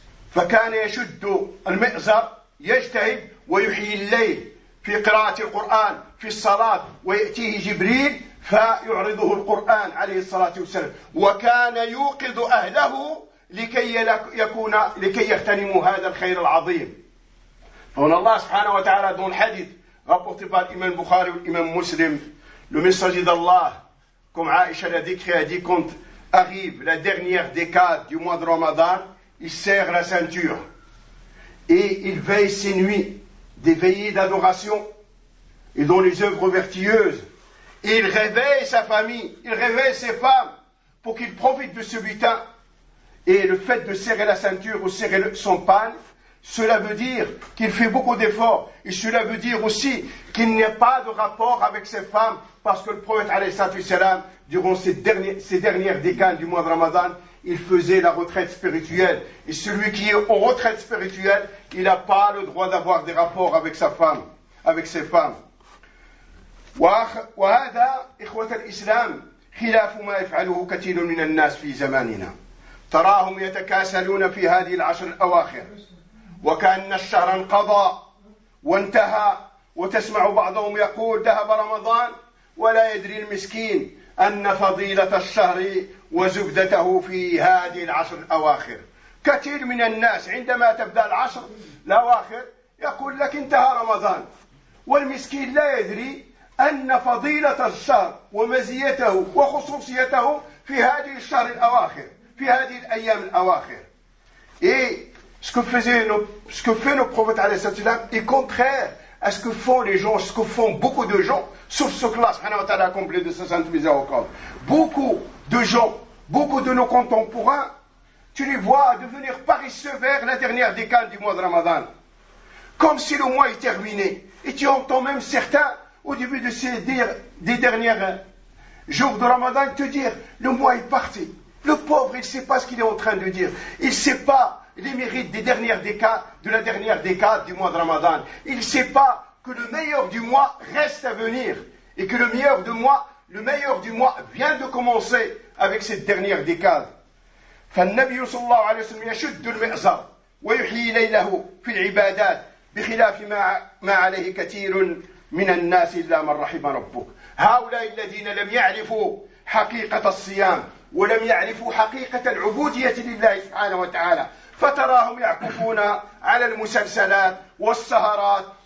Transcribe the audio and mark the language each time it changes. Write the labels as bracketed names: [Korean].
[Arabic] فكان يشد المئزر يجتهد ويحيي الليل في قراءة القرآن في الصلاة، ويأتيه جبريل فيعرضه القرآن عليه الصلاة والسلام، وكان يوقظ أهله لكي يغتنموا هذا الخير العظيم. فهنا الله سبحانه وتعالى دون حديث [French] rapporté par l'imam Bukhari ou l'imam Muslim, le messager d'Allah, comme Aïcha l'a décrit, a dit quand arrive la dernière décade du mois de Ramadan, il serre la ceinture et il veille ses nuits des veillées d'adoration et dans les œuvres vertueuses. Et il réveille sa famille, il réveille ses femmes pour qu'il profite de ce butin. Et le fait de serrer la ceinture ou serrer son pagne, cela veut dire qu'il fait beaucoup d'efforts. Et cela veut dire aussi qu'il n'a pas de rapport avec ses femmes, parce que le prophète, alayhi salam, durant ces dernières décennies du mois de Ramadan, il faisait la retraite spirituelle. Et celui qui est en retraite spirituelle, il n'a pas le droit d'avoir des rapports avec sa femme, avec ses femmes. [Arabic] وهذا إخوة الإسلام خلاف ما يفعله كثير من الناس في زماننا تراهم يتكاسلون في هذه العشر الأواخر وكأن الشهر انقضى وانتهى وتسمع بعضهم يقول ذهب رمضان ولا يدري المسكين أن فضيلة الشهر وزبدته في هذه العشر الأواخر كثير من الناس عندما تبدأ العشر الأواخر يقول لك انتهى رمضان والمسكين لا يدري أن فضيلة الشهر ومزيته وخصوصيته في هذه الشهر الأواخر في هذه الأيام الأواخر [French] إيه ce que fait le prophète [Arabic] عليه الصلاة والسلام [French] est contraire à ce que font les gens, ce que font beaucoup de gens, sauf ce que Allah a accompli de 60 miséricordes. Beaucoup de gens, beaucoup de nos contemporains, tu les vois devenir paresseux vers la dernière décade du mois de Ramadan. Comme si le mois est terminé. Et tu entends même certains au début de ces derniers jours de Ramadan, te dire, le mois est parti. Le pauvre, il ne sait pas ce qu'il est en train de dire. Il ne sait pas les mérites des dernières décades, de la dernière décade du mois de Ramadan. Il ne sait pas que le meilleur du mois reste à venir. Et que le meilleur du mois vient de commencer avec cette dernière décade. [Arabic] فالنبي صلى الله عليه وسلم يشد المئزر ويحيي ليله في العبادات بخلاف ما عليه كثير من الناس إلا من رحم ربك هؤلاء الذين لم يعرفوا حقيقة الصيام ولم يعرفوا حقيقة العبودية لله سبحانه وتعالى فتراهم يعكفون على المسلسلات والسهرات